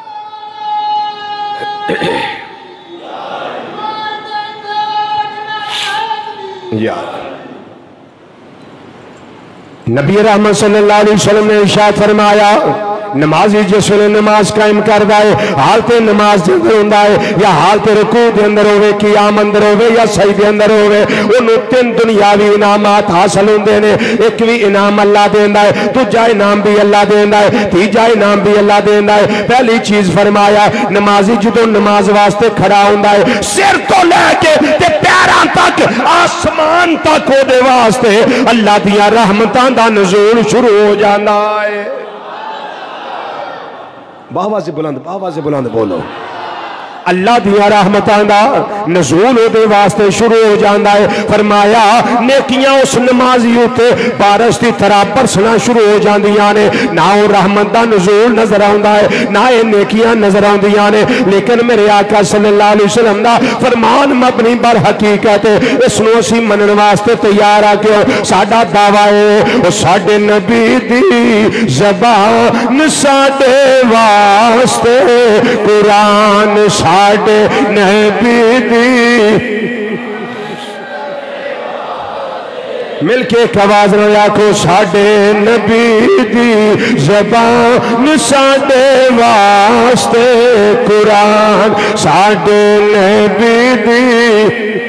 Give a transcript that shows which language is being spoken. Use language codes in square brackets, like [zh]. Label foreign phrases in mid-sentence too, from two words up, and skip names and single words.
[pa] یا نبی رحمت [ar] صلی اللہ علیہ وسلم [pa] نے ارشاد فرمایا نمازی جس ویلے نماز قائم کردا ہے حالت نماز دے اندر ہوندا ہے یا حالت رکوع دے اندر ہوے قیام اندر ہوے یا سجدے اندر ہوے اونوں تین دنیاوی انعامات حاصل ہوندے نے. ایک بھی انعام اللہ دیندا ہے, دوجا انعام بھی اللہ دیندا ہے, تیجا انعام بھی اللہ دیندا ہے. پہلی چیز فرمایا نمازی جدوں نماز واسطے کھڑا ہوندا ہے سر تو لے کے تے پیراں تک آسمان تک او دے واسطے اللہ دیاں رحمتاں دا نزول شروع ہو جاندا ہے. باواز بلند بولو. اللہ دیا رحمتاں دا نزول دے واسطے شروع ہو جاندا ہے. فرمایا نیکیاں اس نمازی ہوتے بارش دی طرح برسنا شروع ہو جاندیاں نے. نہ وہ رحمت دا نزول نظر آندا ہے نہ یہ نیکیاں نظر آندیاں نے. لیکن میرے آقا [ar] صلی اللہ علیہ وسلم [pa] دا فرمان مبنی بر حقیقت اس نو اسی منن واسطے تیار آ کے ساڈا دعویٰ ہے او ساڈے نبی دی زبان ساڈے واسطے قرآن ساڈے نبی دی. مل کے ایک آواز نہ آکھو ساڈے نبی دی زبان ساڈے واسطے قرآن ساڈے نبی دی.